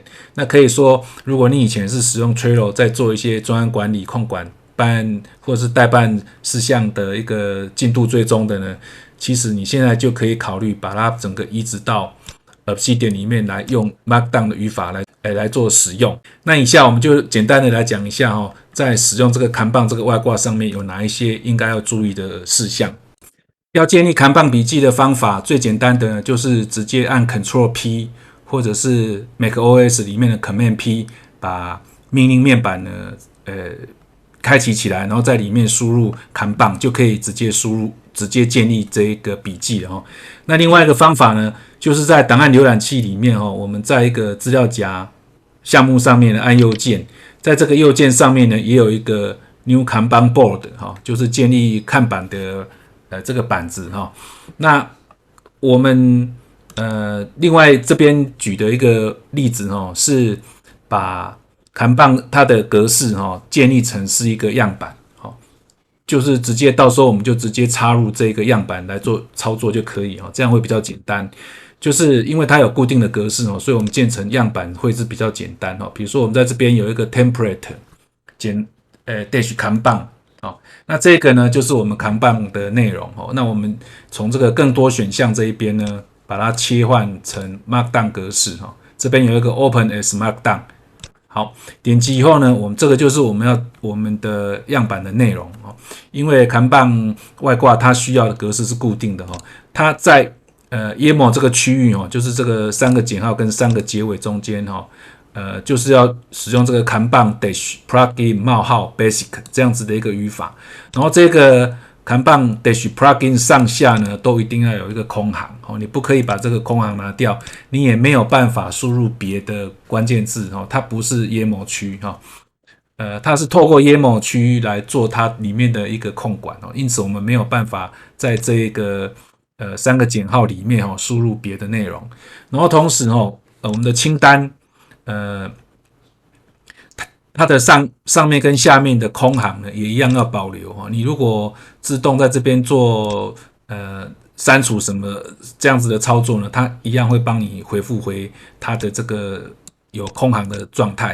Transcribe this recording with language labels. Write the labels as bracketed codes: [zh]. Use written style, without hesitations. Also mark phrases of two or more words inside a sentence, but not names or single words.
[zh] 那可以說，如果你以前是使用 Trello 在做一些專案管理控管或者是代辦事項的一個進度追蹤的呢，其實你現在就可以考慮把它整個移植到 Obsidian 裡面來，用 Markdown 的語法來做使用。那以下我們就簡單的來講一下在使用這個看板這個外掛上面有哪一些應該要注意的事項。要建立看板筆記的方法，最簡單的就是直接按 Ctrl P 或者是 macOS 裡面的 Command P， 把命令面板呢開啟起來，然後在裡面輸入看板，就可以直接建立這個筆記了那另外一個方法呢，就是在檔案瀏覽器裡面我們在一個資料夾項目上面按右鍵，在這個右鍵上面呢也有一個 [en] New Kanban Board [zh] 就是建立看板的這個板子那我們另外這邊舉的一個例子是把看板它的格式建立成是一個樣板就是直接到時候我們就直接插入這個樣板來做操作就可以這樣會比較簡單。就是因為它有固定的格式所以我們建成樣板會是比較簡單比如說我們在這邊有一個 [en] template dash [zh] 看板那這個呢就是我們看板的內容那我們從這個更多選項這一邊呢，把它切換成 Markdown 格式這邊有一個 [en] Open as Markdown。 [zh] 好，點擊以後呢，我們這個就是我們的樣板的內容因為看板外掛它需要的格式是固定的它在 YAML 這個區域就是這個3個減號跟3個結尾中間就是要使用這個看板 [en] dash plugin [zh] 冒號 basic 這樣子的一個語法，然後這個看板 [en] dash plugin [zh] 上下呢都一定要有一個空行你不可以把這個空行拿掉，你也沒有辦法輸入別的關鍵字它不是 YAML 區它是透過 YAML 區來做它裡面的一個控管因此我們沒有辦法在這個3個減號裡面輸入別的內容，然後同時我們的清單它的上面跟下面的空行呢也一樣要保留你如果自動在这邊做刪除什麼這樣子的操作呢，它一樣會幫你回復回它的這個有空行的狀態。